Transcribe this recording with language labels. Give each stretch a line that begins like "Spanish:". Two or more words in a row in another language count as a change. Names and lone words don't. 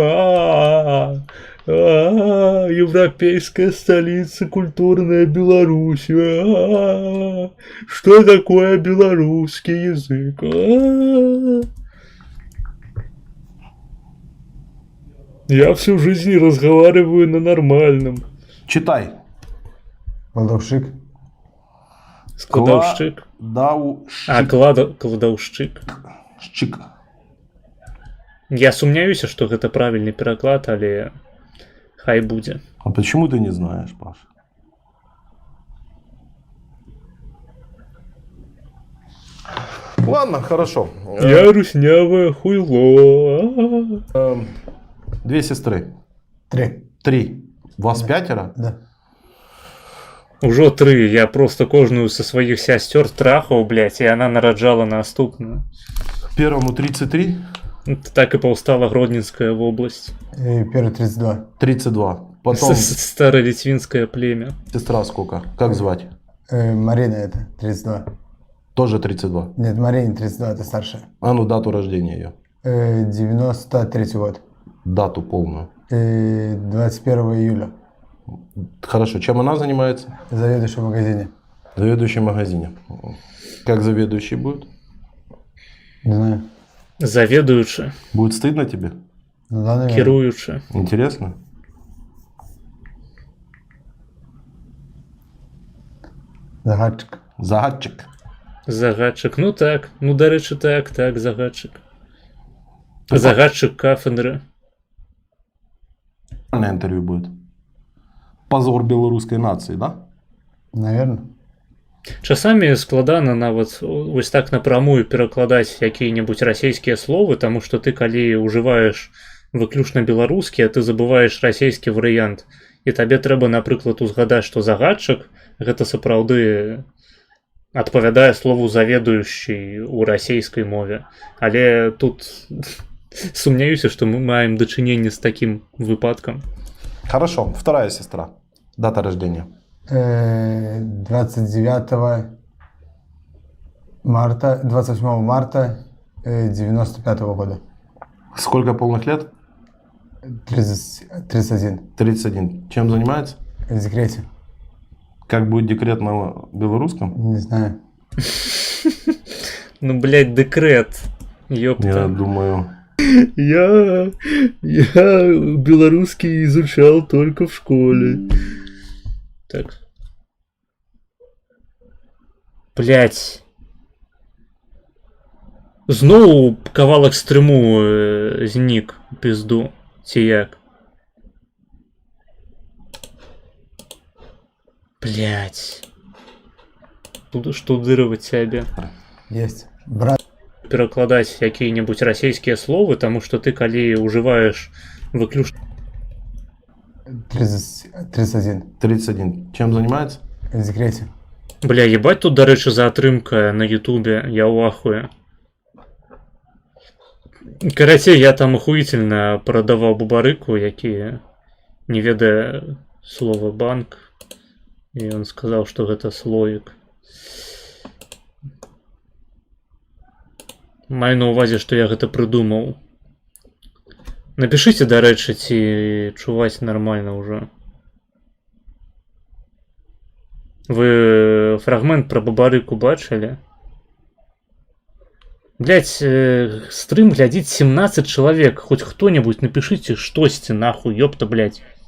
Russian: Европейская столица, культурная Беларусь. Что такое белорусский язык? Я всю жизнь разговариваю на нормальном. Читай. Кладовщик. Складовщик. Кладовщик. Кладовщик. Щик.
Belarusian: Я сумняюся, што гэта правільны пераклад, але хай будзе.
Russian: А почему ты не знаешь, Паша? Ладно, хорошо. Я руснявое хуйло. Две сестры. 3. 3. Вас 5? Да.
Belarusian: Ужо 3. Я просто кожную са сваіх сясцёр трахаў, блядь, і яна нараджала наступную.
Russian: Первому 33.
Belarusian: Так і паўстала Гродненская вобласць.
Russian: И первый 32. 32. Потом Старолитвинское племя. сестра сколько? Как звать? Марина это 32. Тоже 32. Нет, Марина 32, это старшая. А ну дату рождения ее. 93 год. Дату полную. 21 июля. Хорошо. Чем она занимается? Заведующий в магазине. Заведующий в магазине. Как заведующий будет? Не знаю.
Belarusian: Заведуючы,
Russian: Будет стыдно тебе? Ну да, наверное.
Belarusian: кіруючы.
Russian: Интересно?
Belarusian: Загадчик. Загадчик. Загадчик. Ну так. Ну, дарэчы, так, загадчик. Загадчик кафедры.
Russian: Интервью будет. Позор белорусской нации, да? Наверное.
Belarusian: Часамі складана нават вось так напрамую перакладаць якія-небудзь расійскія словы, таму што ты калі ўжываеш выключна беларускі, а ты забываеш расійскі варыянт. І табе трэба, напрыклад, узгадаць, што загадчык гэта сапраўды адпавядае слову заведуючы ў расійскай мове. Але тут сумняюся, што мы маем дачыненне з такім выпадкам.
Russian: Хорошо. Вторая сестра. Дата рождения. 29 марта, 28 марта 95 года. Сколько полных лет? 31. 31. Чем занимается? В декрете. Как будет декрет на белорусском? Не знаю. Ну, блядь, декрет. Ёпта. Я думаю... Я белорусский изучал только в школе. Так. Блять.
Belarusian: Зноў кавалак стрыму знік пізду. Ці як?
Russian: Блять. Буду штудировать себе. Есть. Брат.
Belarusian: Перакладаць якія-небудзь расійскія словы, таму што ты калі ўжываеш выключна
Russian: 31. 31. Чем занимается? В декрете.
Belarusian: Бля, ебать тут, дарэчы, затрымка на ютубе, я ў ахуе. Карацей, я там ахуительна прадаваў бубарыку, які не ведае слова банк, і ён сказаў, што гэта слоік. Маю на ўвазе, што я гэта прыдумаў. Напішыце, дарэчы, ці чуваць нармальна ўжо. Вы фрагмент пра бабарыку бачылі? Блять, стрым глядзіць 17 чалавек. Хоць хто-небудзь напішыце штосьці, нахуй, ёпта, блять.